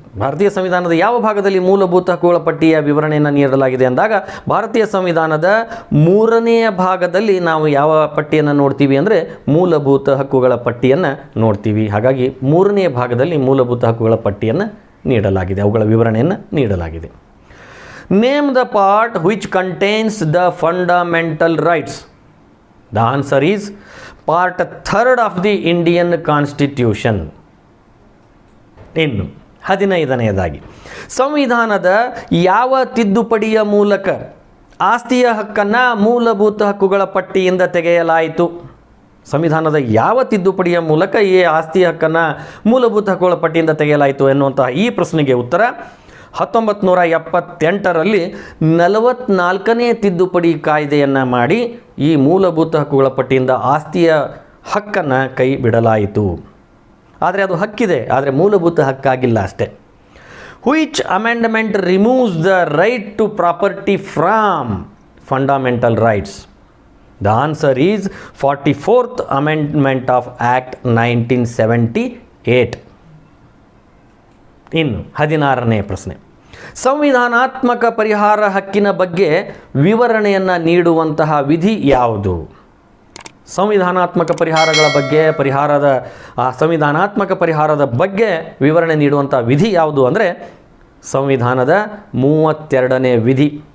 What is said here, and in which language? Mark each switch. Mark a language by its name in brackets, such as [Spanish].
[Kannada] ಭಾರತೀಯ ಸಂವಿಧಾನದ ಯಾವ ಭಾಗದಲ್ಲಿ ಮೂಲಭೂತ ಹಕ್ಕುಗಳ ಪಟ್ಟಿಯ ವಿವರಣೆಯನ್ನು ನೀಡಲಾಗಿದೆ ಅಂದಾಗ ಭಾರತೀಯ ಸಂವಿಧಾನದ 3ನೇ ಭಾಗದಲ್ಲಿ ನಾವು ಯಾವ ಪಟ್ಟಿಯನ್ನು ನೋಡ್ತೀವಿ ಅಂದರೆ ಮೂಲಭೂತ ಹಕ್ಕುಗಳ ಪಟ್ಟಿಯನ್ನು ನೋಡ್ತೀವಿ. ಹಾಗಾಗಿ 3ನೇ ಭಾಗದಲ್ಲಿ ಮೂಲಭೂತ ಹಕ್ಕುಗಳ ಪಟ್ಟಿಯನ್ನು ನೀಡಲಾಗಿದೆ, ಅವುಗಳ ವಿವರಣೆಯನ್ನು ನೀಡಲಾಗಿದೆ. [English] Name the part which contains the fundamental rights. The answer is part 3rd of the Indian Constitution. [Kannada] ಇನ್ನು 15ನೇದಾಗಿ, ಸಂವಿಧಾನದ ಯಾವ ತಿದ್ದುಪಡಿಯ ಮೂಲಕ ಆಸ್ತಿಯ ಹಕ್ಕನ್ನು ಮೂಲಭೂತ ಹಕ್ಕುಗಳ ಪಟ್ಟಿಯಿಂದ ತೆಗೆಯಲಾಯಿತು? ಸಂವಿಧಾನದ ಯಾವ ತಿದ್ದುಪಡಿಯ ಮೂಲಕ ಈ ಆಸ್ತಿಯ ಹಕ್ಕನ್ನು ಮೂಲಭೂತ ಹಕ್ಕುಗಳ ಪಟ್ಟಿಯಿಂದ ತೆಗೆಯಲಾಯಿತು ಎನ್ನುವಂತಹ ಈ ಪ್ರಶ್ನೆಗೆ ಉತ್ತರ 1978ರಲ್ಲಿ 44ನೇ ತಿದ್ದುಪಡಿ ಕಾಯ್ದೆಯನ್ನು ಮಾಡಿ ಈ ಮೂಲಭೂತ ಹಕ್ಕುಗಳ ಪಟ್ಟಿಯಿಂದ ಆಸ್ತಿಯ ಹಕ್ಕನ್ನು ಕೈ ಬಿಡಲಾಯಿತು. ಆದರೆ ಅದು ಹಕ್ಕಿದೆ, ಆದರೆ ಮೂಲಭೂತ ಹಕ್ಕಾಗಿಲ್ಲ ಅಷ್ಟೇ. [English] Which amendment removes the right to property from fundamental rights? The answer is 44th Amendment of Act 1978. [Kannada] ಇನ್ನು 16ನೇ ಪ್ರಶ್ನೆ, ಸಂವಿಧಾನಾತ್ಮಕ ಪರಿಹಾರ ಹಕ್ಕಿನ ಬಗ್ಗೆ ವಿವರಣೆಯನ್ನು ನೀಡುವಂತಹ ವಿಧಿ ಯಾವುದು? ಸಂವಿಧಾನಾತ್ಮಕ ಪರಿಹಾರಗಳ ಬಗ್ಗೆ ಸಂವಿಧಾನಾತ್ಮಕ ಪರಿಹಾರದ ಬಗ್ಗೆ ವಿವರಣೆ ನೀಡುವಂಥ ವಿಧಿ ಯಾವುದು ಅಂದರೆ ಸಂವಿಧಾನದ 32ನೇ ವಿಧಿ.